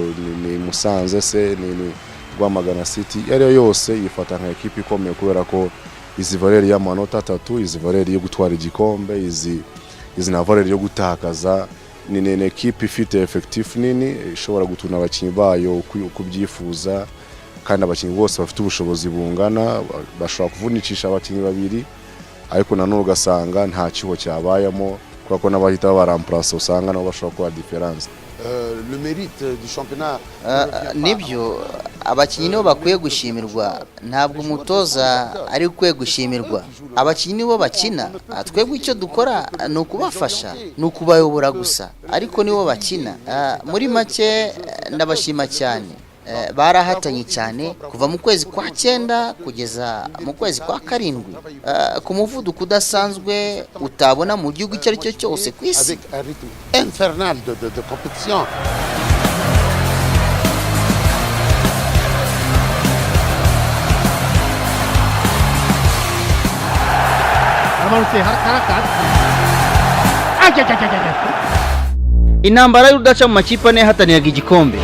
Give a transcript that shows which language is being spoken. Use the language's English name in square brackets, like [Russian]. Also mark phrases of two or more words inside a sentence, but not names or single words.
[Kinyarwanda] ni Musanze se ni Rwamagana City, ariyo yose yifata nka ekipe ikomeye kubera ko izi valeri y'amanota 3, izi valeri yo gutwara igikombe, izi na valeri yo gutakaza, ni ekipe ifite effectif nini ishobora gutuna abakinyi bayo kubyifuza, kandi abakinyi bose bafite ubushobozi bungana, bashobora kuvunicisha abakinyi babiri, ariko nanone ugasanga nta kiho cyabayemo kuko ko n'abahita baramplace usanga nabo bashobora kuba difference. [French] Le mérite du championnat [Kinyarwanda] nibyo abakinyi nibo bakwiye gushimirwa, ntabwo umutoza ari ukwiye gushimirwa. Abakinyi nibo bakina, twebwe icyo dukora ni ukubafasha, ni ukubayobora gusa, ariko nibo bakina. Muri make ndabashima cyane, barahatanye cyane kuva mu kwezi kwa 9 kugeza mu kwezi kwa 7 ku muvuduko udasanzwe utabona mu gihugu icyo ari cyo cyose ku isi. [French] avec un rythme infernal de compétition. [Kinyarwanda] Intambara y'urudaca mu makipe ane yahataniraga igikombe.